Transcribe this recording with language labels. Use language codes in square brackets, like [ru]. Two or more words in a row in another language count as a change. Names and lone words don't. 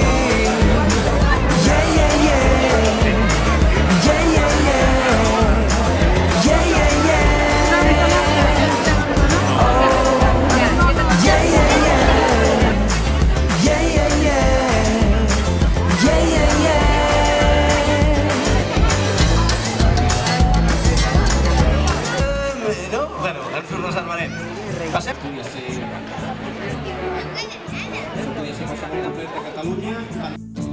[en] Yeah, yeah, yeah. Yeah, yeah, yeah. Yeah, yeah, yeah. Oh, yeah, yeah, yeah. Yeah, yeah, yeah. Yeah, yeah, yeah. [ca] No? Bueno, ens ho reservarem. Passem. Podria ser el Parlament de Catalunya.